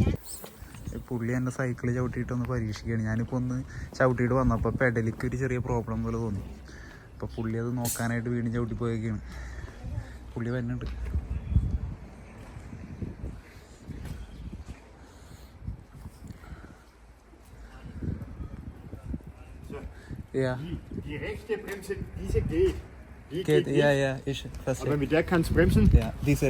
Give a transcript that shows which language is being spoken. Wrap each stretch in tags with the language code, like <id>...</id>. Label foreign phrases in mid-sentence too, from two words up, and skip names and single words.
<ml>പുള്ളി എൻ്റെ സൈക്കിൾ ചവിട്ടിയിട്ടൊന്ന് പരീക്ഷിക്കുകയാണ്. ഞാനിപ്പോൾ ഒന്ന് ചവിട്ടിയിട്ട് വന്നപ്പോൾ പെഡലിക്ക് ഒരു ചെറിയ പ്രോബ്ലം പോലെ തോന്നി. അപ്പോൾ പുള്ളി അത് നോക്കാനായിട്ട് വീണ്ടും ചവിട്ടി പോയൊക്കെയാണ്. പുള്ളി വരുന്നുണ്ട്.</ml> <de>Die rechte Bremse, diese geht. Die geht nicht. Ja, ich verstehe. Aber mit der kannst du bremsen? Ja, diese</de>